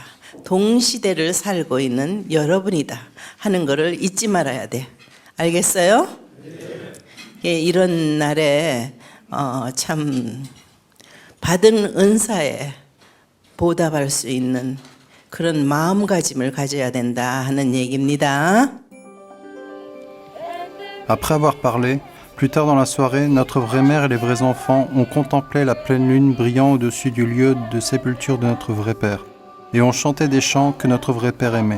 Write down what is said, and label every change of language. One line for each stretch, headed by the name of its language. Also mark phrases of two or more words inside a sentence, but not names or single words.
Korean: 동시대를 살고 있는 여러분이다 하는 것을 잊지 말아야 돼. 알겠어요? 네. 이런 날에 참 받은 은사에 보답할 수 있는 그런 마음가짐을 가져야 된다 하는 얘기입니다.
French: Après avoir parlé, plus tard dans la soirée, notre vraie mère et les vrais enfants ont contemplé la pleine lune brillant au-dessus du lieu de sépulture de notre vrai père et ont chanté des chants que notre vrai père aimait.